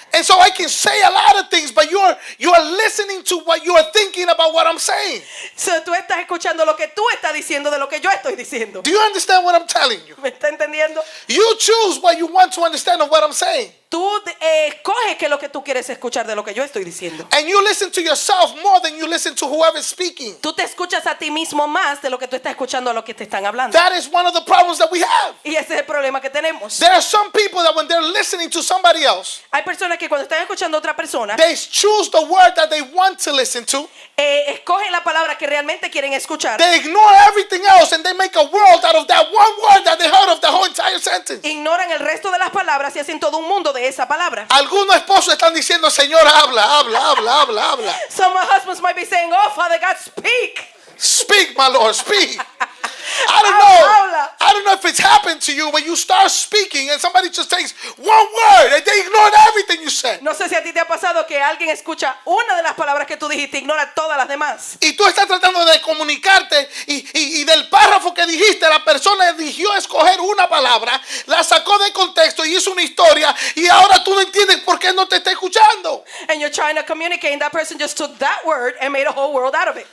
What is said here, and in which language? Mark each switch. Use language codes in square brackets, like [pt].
[en] And so I can say a lot of things, but you're listening to what you are thinking about what I'm saying. [es] So, tú estás escuchando lo que tú estás diciendo de lo que yo estoy diciendo. [en] Do you understand what I'm telling you? [es] ¿Me está entendiendo? [en] You choose what you want to understand of what I'm saying. [es] Tú escoges qué es lo que tú quieres escuchar de lo que yo estoy diciendo. [en] And you listen to yourself more than you listen to whoever is speaking. [es] Tú te escuchas a ti mismo más de lo que tú estás escuchando a lo que te están hablando. [en] That is one of the problems that we have. [es] Y ese es el problema que tenemos. [en] There are some people that when they're listening to somebody else, [es] Hay personas que cuando están escuchando a otra persona, [en] they choose the word that they want to listen to. [es] Escogen la palabra que realmente quieren escuchar. [en] They ignore everything else and they make a world out of that one word that they heard of the whole entire sentence. [es] Ignoran el resto de las palabras y hacen todo un mundo de esa palabra. Algunos esposos están diciendo, Señor, habla. [en] Some husbands might be saying, "Oh, Father God, speak." Speak, my Lord, speak. [es] Habla. [en] I don't know if it's happened to you when you start speaking and somebody just takes one word and they ignored everything you said. [es] No sé si a ti te ha pasado que alguien escucha una de las palabras que tú dijiste, ignora todas las demás. Y tú estás tratando de comunicarte y del párrafo que dijiste, la persona eligió escoger una palabra, la sacó de contexto y hizo una historia y ahora tú no entiendes por qué no te está escuchando. [en] And you're trying to communicate and that person just took that word and made a whole world out of it.